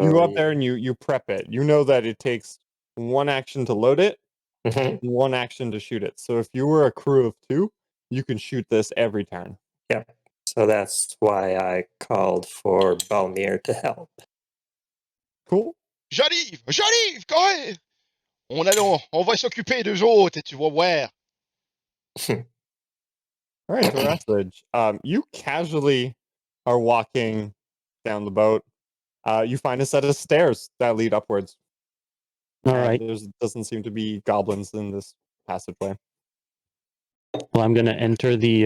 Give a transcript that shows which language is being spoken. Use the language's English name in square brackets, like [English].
[English] go up there and you prep it. You know that it takes one action to load it, Mhm. one action to shoot it. So if you were a crew of 2, you can shoot this every turn. Yeah. So that's why I called for Bhalmir to help. Cool. [French] J'arrive! J'arrive! Correct! On va s'occuper d'eux autres, et tu vas voir. [English] All right, Turaslij. You casually are walking down the boat. You find a set of stairs that lead upwards. All right. There doesn't seem to be goblins in this passageway. Well, I'm gonna enter the.